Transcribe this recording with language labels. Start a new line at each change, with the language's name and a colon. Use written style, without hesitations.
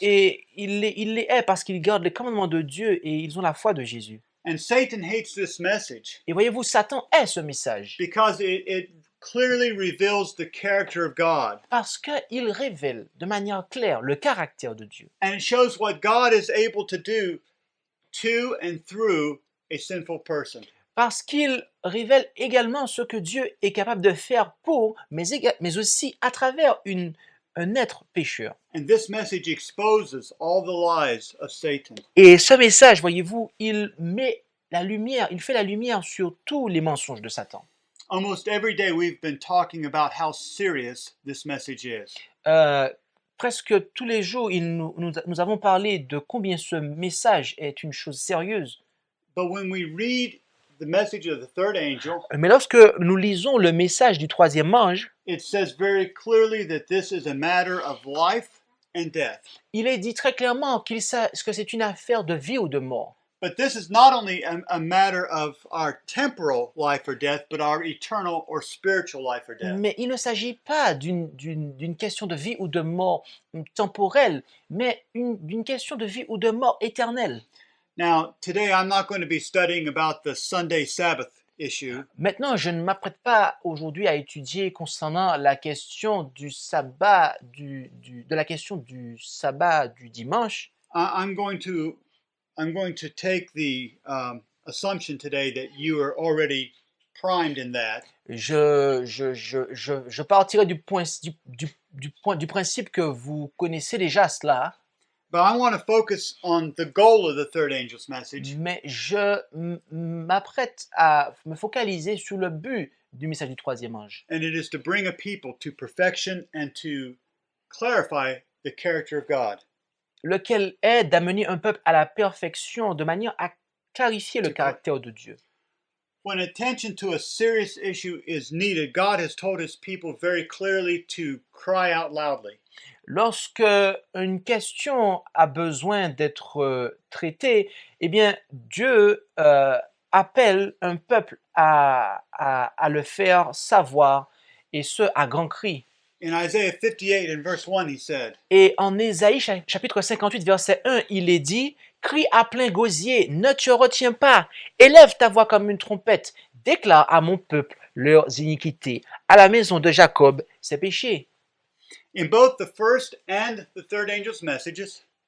French: Et il les hait parce qu'ils gardent les commandements de Dieu et ils ont la foi de Jésus.
English: And Satan hates this message
French: Et voyez-vous, Satan hait ce message
English: because it clearly reveals the character of God.
French: parce qu'il révèle de manière claire le caractère de Dieu.
English: And it shows what God is able to do to and through a sinful person.
French: Parce qu'il révèle également ce que Dieu est capable de faire pour, mais aussi à travers un être pécheur.
English: And this message exposes all the lies of Satan.
French: Et ce message, voyez-vous, il fait la lumière sur tous les mensonges de Satan.
English: Almost every day we've been talking about how serious this message is.
French: Presque tous les jours, nous avons parlé de combien ce message est une chose sérieuse.
English: But when we read the message of the third angel,
French: Mais lorsque nous lisons le message du troisième ange,
English: it says very clearly that this is a matter of life and death.
French: il est dit très clairement que c'est une affaire de vie ou de mort.
English: But this is not only a matter of our temporal life or death, but our eternal or spiritual life or death.
French: Mais il ne s'agit pas d'une question de vie ou de mort temporelle, mais d'une question de vie ou de mort éternelle.
English: Now, today I'm not going to be studying about the Sunday Sabbath issue.
French: Maintenant, je ne m'apprête pas aujourd'hui à étudier concernant la question du sabbat, de la question du sabbat du dimanche.
English: I'm going to take the assumption today that you are already primed in that.
French: Je partirai du principe que vous connaissez déjà cela,
English: But I want to focus on the goal of the third angel's message,
French: mais je m'apprête à me focaliser sur le but du message du troisième ange,
English: and it is to bring a people to perfection and to clarify the character of God.
French: lequel est d'amener un peuple à la perfection de manière à clarifier le caractère de Dieu.
English: When attention to a serious issue is needed, God has told his people very clearly to cry out loudly.
French: Lorsque une question a besoin d'être traitée, eh bien, Dieu appelle un peuple à le faire savoir, et ce, à grand cri.
English: In Isaiah 58 and verse 1, he said,
French: Et en Ésaïe chapitre 58, verset 1, il est dit « Crie à plein gosier, ne te retiens pas, élève ta voix comme une trompette, déclare à mon peuple leurs iniquités, à la maison de Jacob ses péchés. »
English: in both the first and the third angel's messages,